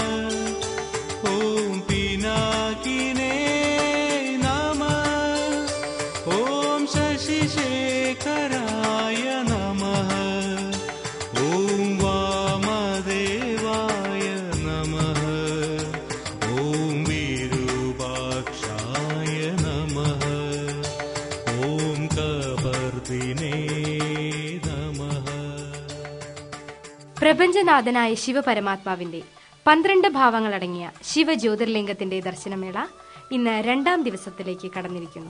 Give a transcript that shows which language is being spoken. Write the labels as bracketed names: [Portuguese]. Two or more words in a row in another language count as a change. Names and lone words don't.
[Sanskrit] ॐ पिनाकिने नमः। ॐ शशिशेखराय नमः। ॐ वामदेवाय नमः। [Malayalam] പ്രപഞ്ചനാഥനായ ശിവപരമാത്മാവിന്റെ 12 ഭാവങ്ങളടങ്ങിയ ശിവജ്യോതിർലിംഗത്തിന്റെ ദർശനമേള ഇന്ന് 2ാം ദിവസത്തിലേക്ക് കടന്നിരിക്കുന്നു.